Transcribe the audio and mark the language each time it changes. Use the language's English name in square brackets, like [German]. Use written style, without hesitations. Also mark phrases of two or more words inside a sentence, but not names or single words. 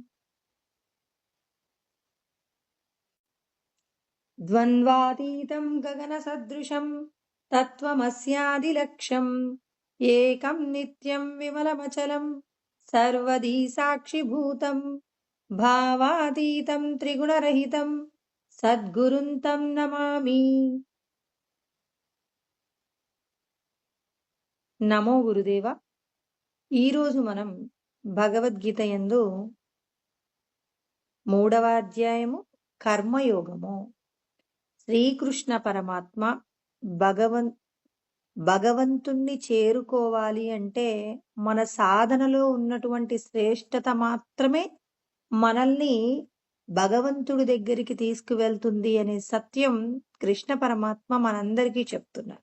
[Sanskrit] द्वन्द्वातीतं गगनसदृशं तत्त्वमस्यादिलक्ष्यम् एकं नित्यं विमलमचलं सर्वदी साक्षिभूतं भावातीतं त्रिगुणरहितं सद्गुरुं तं नमामि। నమో గురుదేవ. [Telugu] ఈరోజు మనం భగవద్గీత యందు 3వ అధ్యాయము కర్మయోగము. శ్రీకృష్ణ పరమాత్మ భగవంతుణ్ణి చేరుకోవాలి అంటే మన సాధనలో ఉన్నటువంటి శ్రేష్టత మాత్రమే మనల్ని భగవంతుడి దగ్గరికి తీసుకువెళ్తుంది అనే సత్యం కృష్ణ పరమాత్మ మనందరికీ చెప్తున్నారు.